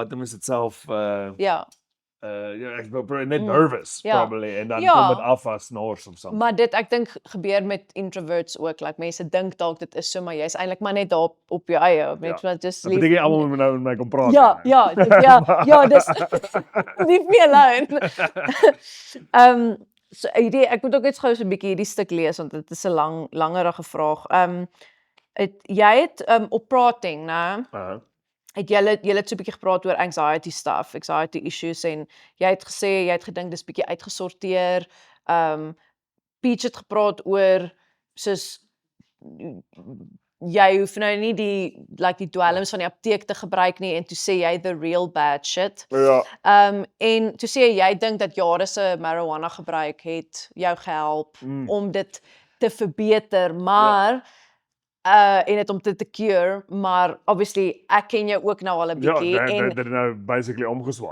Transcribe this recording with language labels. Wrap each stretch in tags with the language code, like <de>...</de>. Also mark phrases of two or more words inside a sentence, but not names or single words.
<af>like wat noem is dit self Ja. ja, ek was net Mm. nervous Ja. probably en dan Ja. kom dit af as snors of something. Maar dit ek dink gebeur met introverts ook, like mense dink dalk dit is so, maar jy's eintlik maar net daar op jou eie, mense wat just Dat beteken jy almal moet nou met my kom praat. Ja, nie, ja, dis</af> <en>leave me alone.</en> <af>So ek moet ook net gou so 'n bietjie hierdie stuk lees want dit is 'n langerige vraag. Jy het op prating, né? Het julle het so 'n bietjie gepraat oor</af> <en>anxiety stuff, anxiety issues</en> <af>en jy het gesê jy het gedink dis bietjie uitgesorteer. Peach het gepraat oor soos jy hoef nou nie die dwelms van die apteek te gebruik nie en toe sê jy</af> <en>the real bad shit.</en> <af>Ja. En toe sê jy dink dat jare se marijuana gebruik het jou gehelp om dit te verbeter, maar en dit om dit te cure, maar obviously ek ken jou ook nou al 'n bietjie Ja, en dit nou basically omgeswaai.</af>